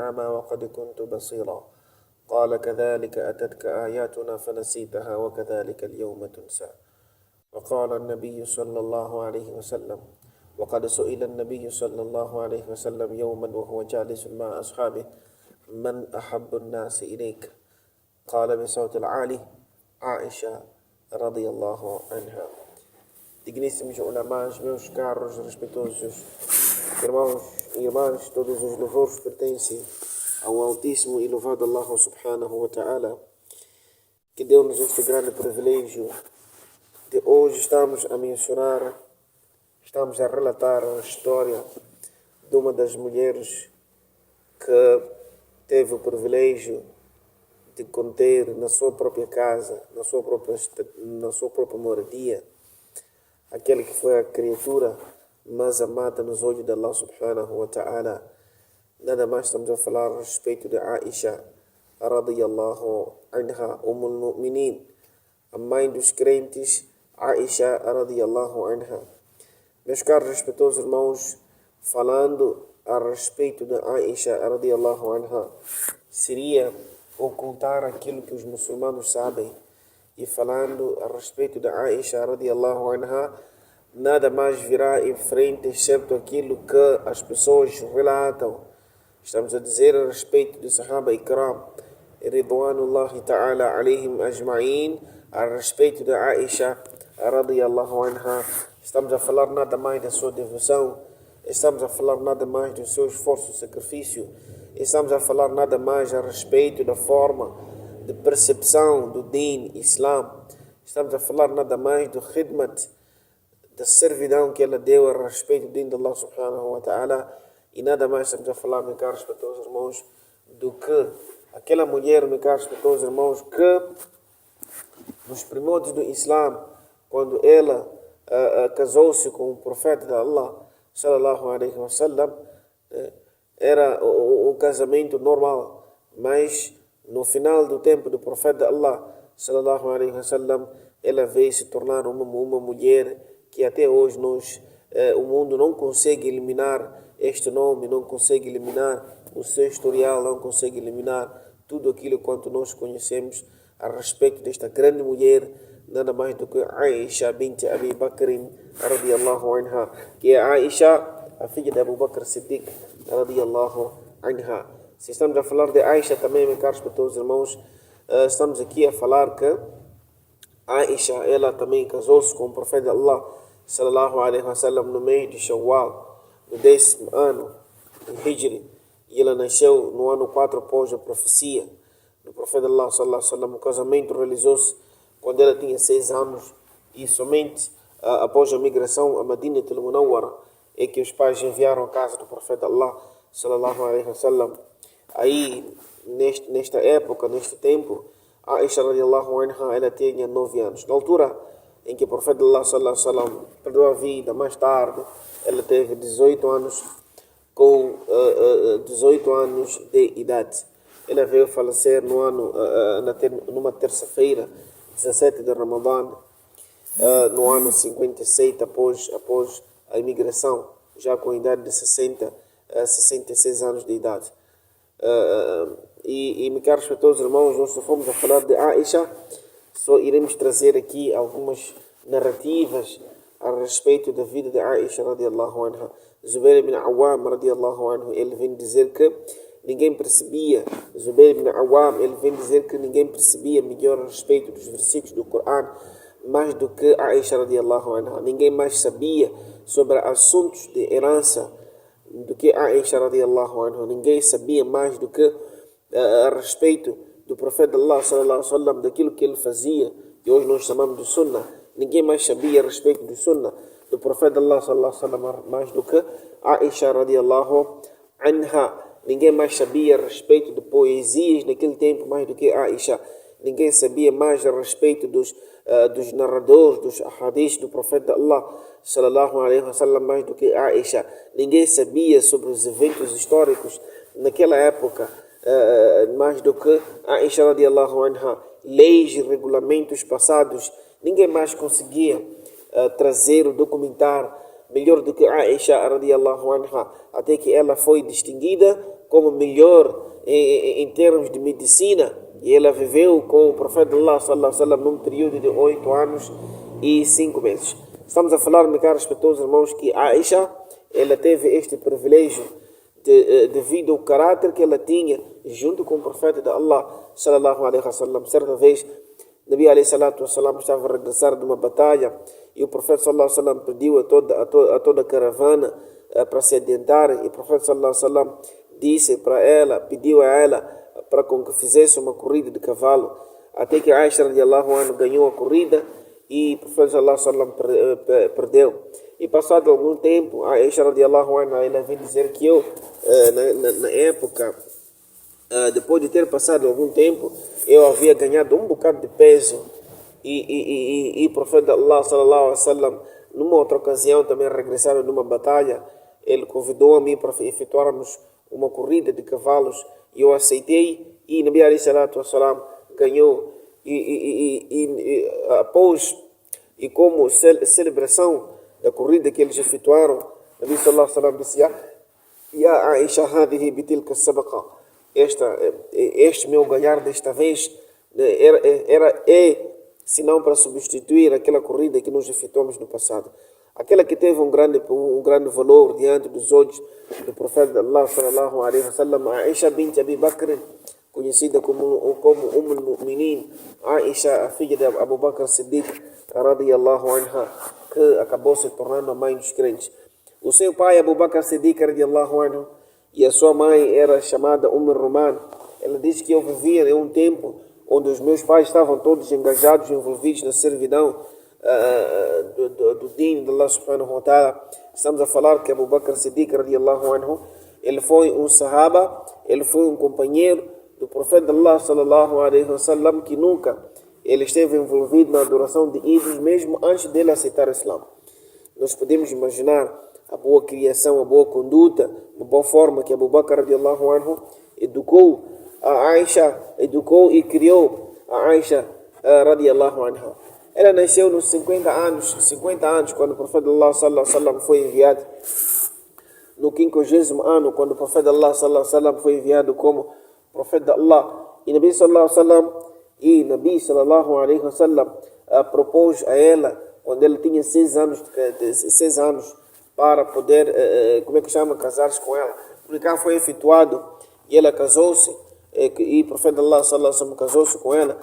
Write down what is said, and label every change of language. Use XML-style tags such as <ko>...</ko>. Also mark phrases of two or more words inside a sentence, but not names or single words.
<ar>أعمى وقد كنت بصيرا قال كذلك أتتك آياتنا فنسيتها وكذلك اليوم تنسى وقال النبي صلى الله عليه وسلم وقد سئل النبي صلى الله عليه وسلم يوما وهو جالس مع أصحابه من أحب الناس إليك قال بصوت العالي عائشة رضي الله عنها.</ar> <pt>Digníssimos ulamás, meus caros respeitosos irmãos e irmãs, todos os louvores pertencem ao Altíssimo e louvado Allah</pt> <ar>سبحانه وتعالى,</ar> <pt>que deu-nos este grande privilégio de hoje estamos a relatar a história de uma das mulheres que teve o privilégio de conter na sua própria casa, na sua própria moradia, aquele que foi a criatura mais amada nos olhos de Allah</pt> <ar>سبحانه وتعالى.</ar> <pt>Nada mais estamos a falar a respeito de Aisha</pt> <ar>رضي الله عنها,</ar> <pt>Mu'minin, a mãe dos crentes, Aisha</pt> <ar>رضي الله عنها.</ar> <pt>Meus caros respeitosos irmãos, falando a respeito de Aisha</pt> <ar>رضي الله عنها,</ar> <pt>seria ocultar aquilo que os muçulmanos sabem. E falando a respeito de Aisha</pt> <ar>رضي الله عنها,</ar> <pt>nada mais virá em frente excepto aquilo que as pessoas relatam. Estamos a dizer a respeito de</pt> <ar>الصحابة الكرام رضوان الله تعالى عليهم أجمعين,</ar> <pt>a respeito de Aisha</pt> <ar>رضي الله عنها.</ar> <pt>Estamos a falar nada mais da sua devoção, estamos a falar nada mais do seu esforço e sacrifício, estamos a falar nada mais a respeito da forma de percepção do</pt> <ar>دين الإسلام,</ar> <pt>estamos a falar nada mais do khidmat, da servidão que ela deu a respeito do Din de Allah</pt> <ar>سبحانه وتعالى,</ar> <pt>e nada mais estamos a falar, meus caros respeitos irmãos, do que aquela mulher, meus caros respeitos irmãos, que nos primórdios do Islã, quando ela casou-se com o profeta de Allah</pt> <ar>صلى الله عليه وسلم,</ar> <pt>era um casamento normal, mas no final do tempo do profeta de Allah</pt> <ar>صلى الله عليه وسلم,</ar> <pt>ela veio se tornar uma mulher que até hoje o mundo não consegue eliminar este nome, não consegue eliminar o seu historial, não consegue eliminar tudo aquilo quanto nós conhecemos a respeito desta grande mulher, nada mais do que Aisha bint Abi Bakr</pt> <ar>رضي الله عنها,</ar> <pt>que é Aisha, a filha de Abu Bakr Siddiq</pt> <ar>رضي الله عنها.</ar> <pt>Se estamos a falar de Aisha também, meus caros para todos os irmãos, estamos aqui a falar que Aisha, ela também casou-se com o profeta de Allah</pt> <ar>صلى الله عليه وسلم</ar> <pt>no mês de Shawwal, no 10º ano de Hijri, e ela nasceu no ano 4 após a profecia do profeta de Allah</pt> <ar>صلى الله عليه وسلم.</ar> <pt>O casamento realizou-se quando ela tinha 6 anos, e somente após a migração a Madinah al-Munawwara é que os pais enviaram a casa do profeta Allah</pt> <ar>صلى الله عليه وسلم.</ar> <pt>Aí, nesta época, neste tempo, Aisha</pt> <ar>رضي الله عنها,</ar> <pt>ela tinha 9 anos. Na altura em que o profeta Allah</pt> <ar>صلى الله عليه وسلم</ar> <pt>perdeu a vida, mais tarde, ela teve 18 anos, com 18 anos de idade. Ela veio falecer numa terça-feira, 17 de Ramadã, no ano 57 após a imigração, já com a idade de 66 anos de idade. Meus caros para todos os irmãos, nós só fomos a falar de Aisha, só iremos trazer aqui algumas narrativas a respeito da vida de Aisha</pt> <ar>رضي الله عنها.</ar> <pt>Zubair ibn Awam</pt> <ar>رضي الله عنه,</ar> <pt>ele vem dizer que ninguém percebia, Zubair ibn Awam, ele vem dizer que ninguém percebia melhor a respeito dos versículos do Corão mais do que Aisha</pt> <ar>رضي الله عنها.</ar> <pt>Ninguém mais sabia sobre assuntos de herança do que Aisha</pt> <ar>رضي الله عنها.</ar> <pt>Ninguém sabia mais do que a respeito do profeta Allah</pt> <ar>صلى الله عليه وسلم,</ar> <pt>daquilo que ele fazia, que hoje nós chamamos de sunnah. Ninguém mais sabia a respeito do sunnah do profeta Allah</pt> <ar>صلى الله عليه وسلم</ar> <pt>mais do que Aisha</pt> <ar>رضي الله عنها.</ar> <pt>Ninguém mais sabia a respeito de poesias naquele tempo mais do que Aisha. Ninguém sabia mais a respeito dos narradores, dos hadiths do profeta Allah</pt> <ar>صلى الله عليه وسلم</ar> <pt>mais do que Aisha. Ninguém sabia sobre os eventos históricos naquela época mais do que Aisha</pt> <ar>رضي الله عنها.</ar> <pt>Leis e regulamentos passados, ninguém mais conseguia trazer ou documentar melhor do que Aisha</pt> <ar>رضي الله عنها,</ar> <pt>até que ela foi distinguida como melhor em termos de medicina, e ela viveu com o profeta Allah</pt> <ar>صلى الله عليه وسلم</ar> <pt>num período de 8 anos e 5 meses. Estamos a falar, meus caros respeitos irmãos, que Aisha, ela teve este privilégio devido ao caráter que ela tinha junto com o profeta de Allah</pt> <ar>صلى الله عليه وسلم.</ar> <pt>Certa vez,</pt> <ar>نبي عليه الصلاة والسلام</ar> <pt>estava a regressar de uma batalha e o profeta</pt> <ar>صلى الله عليه وسلم</ar> <pt>pediu a toda a caravana para se adiantar, e o profeta</pt> <ar>صلى الله عليه وسلم</ar> <pt>disse para ela, pediu a ela para com que fizesse uma corrida de cavalo, até que Aisha</pt> <ar>رضي الله عنها</ar> <pt>ganhou a corrida e o profeta</pt> <ar>صلى الله عليه وسلم</ar> <pt>perdeu. E passado algum tempo, Aisha</pt> <ar>رضي الله عنها,</ar> <pt>ela vem dizer que eu, na época, depois de ter passado algum tempo, eu havia ganhado um bocado de peso, e o profeta Allah</pt> <ar>صلى الله عليه وسلم,</ar> <pt>numa outra ocasião, também regressaram numa batalha, ele convidou a mim para efetuarmos uma corrida de cavalos, e eu aceitei, e</pt> <ar>نبي عليه الصلاة والسلام</ar> <pt>ganhou, após, e como celebração da corrida que eles efetuaram,</pt> <ar>نبي صلى الله عليه وسلم</ar> <pt>disse:</pt> <ar>يا عائشة هذه بتلك السبقة.</ar> <pt>Este meu ganhar desta vez é senão para substituir aquela corrida que nós efetuamos no passado. Aquela que teve um grande valor diante dos olhos do profeta de Allah</pt> <ar>صلى الله عليه وسلم,</ar> <pt>Aisha bint Abi Bakr, conhecida como Umm-al-Mu'minin, Aisha, a filha de Abu Bakr Siddiq</pt> <ar>رضي الله عنها,</ar> <pt>que acabou se tornando a mãe dos crentes. O seu pai, Abu Bakr Siddiq</pt> <ar>رضي الله عنه,</ar> <pt>e a sua mãe era chamada Ruman. Ela diz que eu vivia em um tempo onde os meus pais estavam todos engajados, envolvidos na servidão do deen de Allah</pt> <ar>سبحانه وتعالى.</ar> <pt>Estamos a falar que Abu Bakr Siddiq</pt> <ar>رضي الله عنه,</ar> <pt>ele foi um sahaba, ele foi um companheiro do profeta de Allah</pt> <ar>صلى الله عليه وسلم,</ar> <pt>que nunca ele esteve envolvido na adoração de ídolos, mesmo antes dele aceitar o Islã. Nós podemos imaginar a boa criação, a boa conduta, uma boa forma que Abu Bakr</pt> <ar>رضي الله عنه</ar> <pt>educou a Aisha, educou e criou a Aisha</pt> <ar>رضي الله عنها.</ar> <pt>Ela nasceu nos 50 anos, quando o profeta Allah</pt> <ar>صلى الله عليه وسلم</ar> <pt>foi enviado. No 50º ano, quando o profeta Allah</pt> <ar>صلى الله عليه وسلم</ar> <pt>foi enviado como profeta de Allah. E</pt> <ar>نبي صلى الله عليه وسلم</ar> <pt>propôs a ela, quando ele tinha 6 anos, para poder, casar-se com ela. Porque cá foi efetuado e ela casou-se, e o profeta Allah</pt> <ar>صلى الله عليه وسلم</ar> <pt>casou-se com ela.</pt>